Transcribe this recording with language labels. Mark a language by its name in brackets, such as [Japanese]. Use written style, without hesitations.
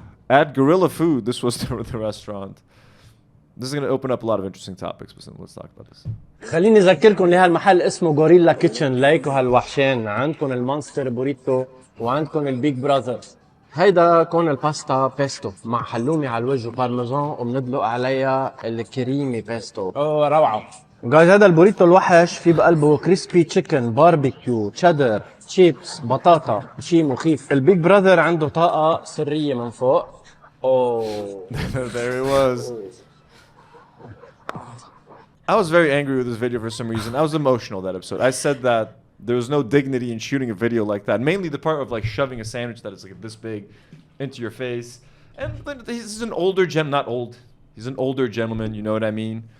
[English] At Gorilla Food, this was the restaurant. This is going to open up a lot of interesting topics. But let's talk about this. [Arabic] خليني أذكركم لهالمحل اسمه غوريلا كيتشن. لايكوا هالوحشين. عندكم المونستر بوريتو وعندكم البيج براذرز. هيدا كون الباستا بيستو مع حلومي على الوجه وبارميزان وبندلق عليها الكريمي بيستو. اوه روعة. جايز هذا البوريتو الوحش في بقلبه كريسبي تشيكن، باربيكيو، تشيدر، تشيبس، بطاطا، شيء مخيف. البيج براذر عنده طاقة سرية من فوق. اوه. [English] There he was. I was very angry with this video for some reason. I was emotional that episode. I said that there was no dignity in shooting a video like that. Mainly the part of like shoving a sandwich that is like this big into your face. And he's an older not old. He's an older gentleman, you know what I mean?